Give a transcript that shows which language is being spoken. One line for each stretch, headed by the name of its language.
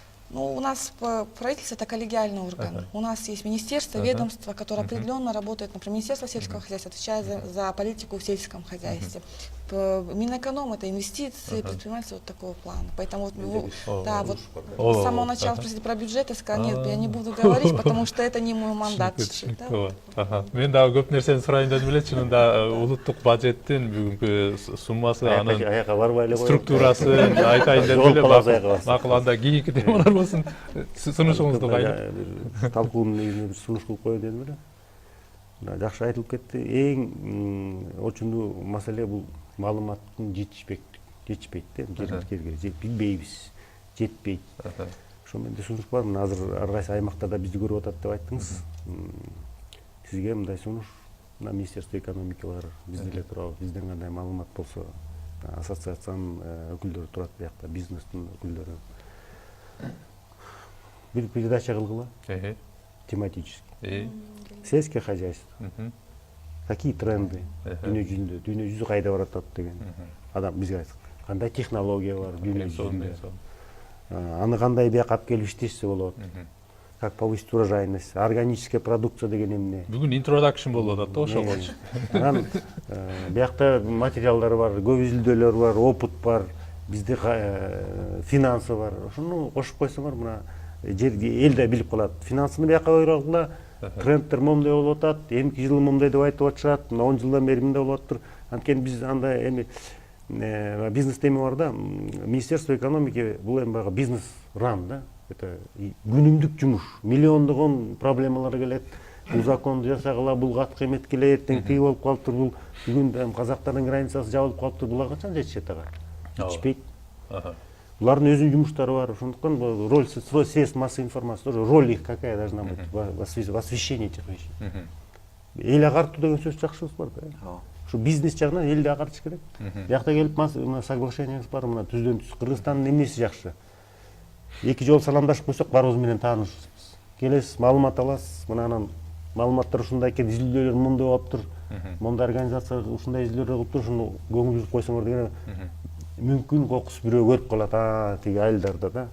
Russian: Ну, у нас правительство — это коллегиальный орган. У нас есть министерство, ведомство, которое определенно работает. Например, Министерство сельского хозяйства отвечает за политику в сельском хозяйстве. Минэконом — это инвестиции, предпринимательство вот такого плана. Поэтому с самого начала спросили про бюджет, я сказала, нет, я не буду говорить, потому что это не мой мандат.
Kyrgyz: Мен дагы көп нерсени сурайын дедим эле, чынында улуттук бюджеттин бүгүнкү суммасы, анын структурасын айтайын дедим эле. Макул, анда кийинки темалар болсун, сунушуңузду кайрып. Талкуунун негизинде бир сунуш кылып коеюн дедим эле. Жакшы айтылып кетти. Эң очундуу маселе бул маалыматтын жетишпейт да, жерге билбейбиз, жетпейт. Ошо менде сунуш бар. Азыр ар кайсы аймактарда бизди көрүп атат деп айттыңыз. Сизге мындай сунуш, мына Министерство экономики бар, бизде эле турабы, бизден кандай маалымат болсо, ассоциациянын өкүлдөрү турат, биякта бизнестин өкүлдөрү. бир передача кылгыла Эхе.
Russian: тематический. Сельское хозяйство. Какие тренды
Kyrgyz: дүйнө жүзүндө, дүйнө жүзү кайда баратат деген. Адам бизге айтат. Кандай технология бар дүйнө жүзүндө. Аны кандай бияка алып келип иштешсе болот.
Russian: Как повысить урожайность, органическая продукция
Kyrgyz: деген эмне. Бүгүн introduction болуп атат да ошого. Анан биякта материалдар бар, көп изилдөөлөр бар, опыт бар, бизде финансы бар. Ошону кошуп койсоңор мына эл да билип калат. Финансыны бияка койгула, трендтер момундай болуп атат, эмки жылы момундай деп айтып атышат, 10 жылдан бери мындай болуп атыптыр. Анткени биз андай эми бизнес теме бар да, Министерство экономики бул эми баягы бизнес ран да. Это күнүмдүк жумуш, миллиондогон проблемалар келет. Бул законду жасагыла, бул катка эмет келет, тең тиги болуп калыптыр, бул бүгүн казактардын границасы жабылып калыптыр, булар качан жетишет ага? Жетишпейт. Булардын өзүнүн жумуштары бар, ошондуктан
Russian: роль средств массовой информации, роль их какая должна быть в освещении этих вещей.
Kyrgyz: Эл агартуу деген сөз жакшыбыз бар да. Ушу бизнес жагынан элди агартыш керек. Биякта келип мына соглашениябыз бар, мына түздөн түз. Кыргызстандын эмнеси жакшы? 2 жолу саламдашып койсок барыбыз менен таанышпыз. Келесиз, маалымат аласыз, мына анан маалыматтар ушундай экен, изилдөөлөр мындай болуптур, мондай организация ушундай изилдөөлөр кылыптыр, ушуну көңүл жүрүп койсоңор деген мүмкүн кокус бирөө көрүп калат, тиги айылдарда да.